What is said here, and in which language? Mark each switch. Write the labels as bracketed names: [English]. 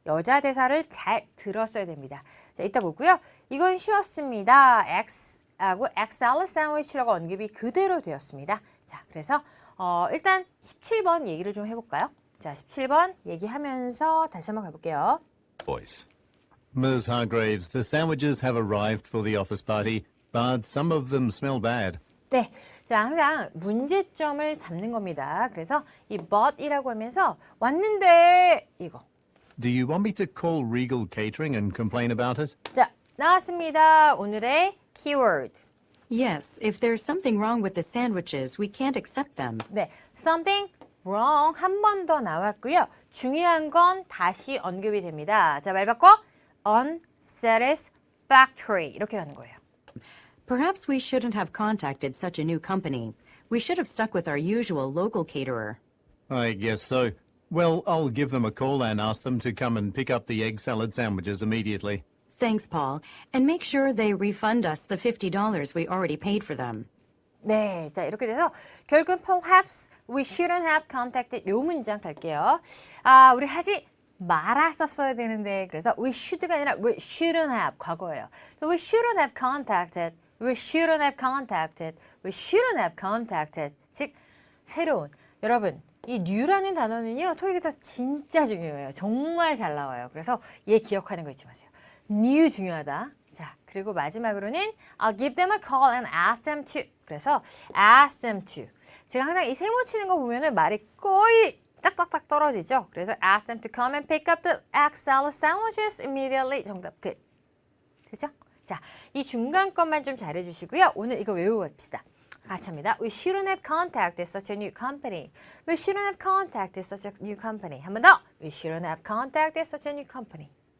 [Korean] 여자 대사를 잘 들었어야 됩니다. 자, 이따 보고요. 이건 쉬웠습니다. X하고 egg salad sandwich라고 언급이 그대로 되었습니다. 자, 그래서 일단 17번 얘기를 좀 해볼까요? 자, 17번 얘기하면서 다시 한번 가볼게요. [English] Voice. Ms. Hargraves, the sandwiches have arrived for the office party, but some of them smell bad. [Korean] 네, 자, 항상 문제점을 잡는 겁니다. 그래서 이 but이라고 하면서 왔는데 이거. [English] Do you want me to call Regal Catering and complain about it? [Korean] 자, 나왔습니다. 오늘의 키워드. [English] Yes, if there's something wrong with the sandwiches, we can't accept them. [Korean] 네, something wrong 한 번 더 나왔고요. 중요한 건 다시 언급이 됩니다. 자, 말 바꿔 unsatisfactory 이렇게 하는 거예요. [English] Perhaps we shouldn't have contacted such a new company. We should have stuck with our usual local caterer. I guess so. Well, I'll give them a call and ask them to come and pick up the egg salad sandwiches immediately. Thanks, Paul. And make sure they refund us the $50 we already paid for them. [Korean] 네, 자 이렇게 돼서 결국은 [English] perhaps we shouldn't have contacted [Korean] 요 문장 갈게요. 아, 우리 하지 말았었어야 되는데 그래서 we should가 아니라 [English] we shouldn't have [Korean] 과거예요. [English] So we shouldn't have contacted, we shouldn't have contacted, we shouldn't have contacted. [Korean] 즉 새로운 여러분 이 new라는 단어는요 토익에서 진짜 중요해요. 정말 잘 나와요. 그래서 얘 기억하는 거 잊지 마세요. new 중요하다. 자 그리고 마지막으로는 [English] I'll give them a call and ask them to. [Korean] 그래서 [English] ask them to. [Korean] 제가 항상 이 세모 치는 거 보면은 말이 거의 딱딱딱 떨어지죠. 그래서 [English] ask them to come and pick up the egg salad sandwiches immediately. [Korean] 정답 끝. 그죠? 자, 이 중간 것만 좀 잘해주시고요. 오늘 이거 외우고 갑시다. 같이 합니다. [English] We shouldn't have contacted such a new company. We shouldn't have contacted such a new company. [Korean] 한 번 더. [English] We shouldn't have contacted such a new company.